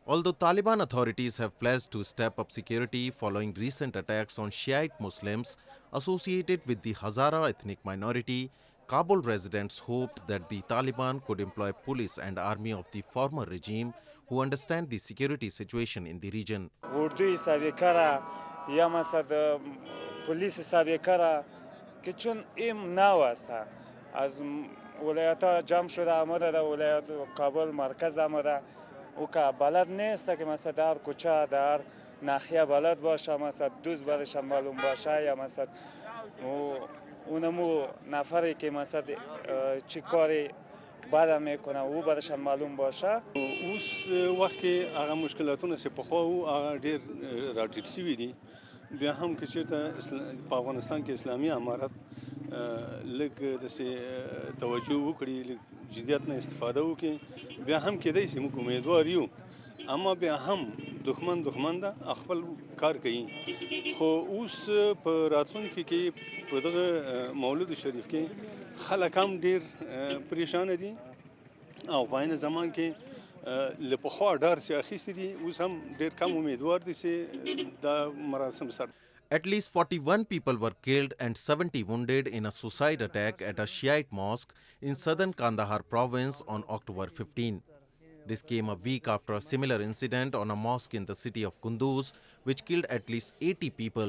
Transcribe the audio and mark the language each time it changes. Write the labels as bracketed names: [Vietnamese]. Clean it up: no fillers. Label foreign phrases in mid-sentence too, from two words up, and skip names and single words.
[English] Although Taliban authorities have pledged to step up security following recent attacks on Shiite Muslims associated with the Hazara ethnic minority, Kabul residents hoped that the Taliban could employ police and army of the former regime who understand the security situation in the region. [Persian] اردوی سابقه یا مثلا پلیس سابقه که چون این نو است از ولایت‌ها جمع شده آمده در ولایت کابل مرکز آمده او که بلد نیست که مثلا در کوچه در ناحیه بلد باشه مثلا دوز برشان معلوم باشه یا مثلا اونمو نفری که مثلا چی کاری بعد میکنه او برشان معلوم باشه. [Pashto] اوس وخت کې هغه مشکلاتونه چې په خو او هغه ډیر راټیټ شوي دي بیا هم که چېرته په افغانستان کې اسلامي امارت لږ داسې توجه وکړي لږ جدیت نه استفاده وکړي بیا هم کېدای شي موږ امیدوار یو اما بیا هم دښمن ده خپل کار کوي خو اوس په راتلونکي کې په دغه مولود شریف کې خلک هم ډیر پریشان دي او په عین زمان کې له پخوا ډار چې اخیستي دي اوس هم ډیر کم امیدوار دي چې دا مراسم سره. [English] At least 41 people were killed and 70 wounded in a suicide attack at a Shiite mosque in southern Kandahar province on October 15. This came a week after a similar incident on a mosque in the city of Kunduz, which killed at least 80 people.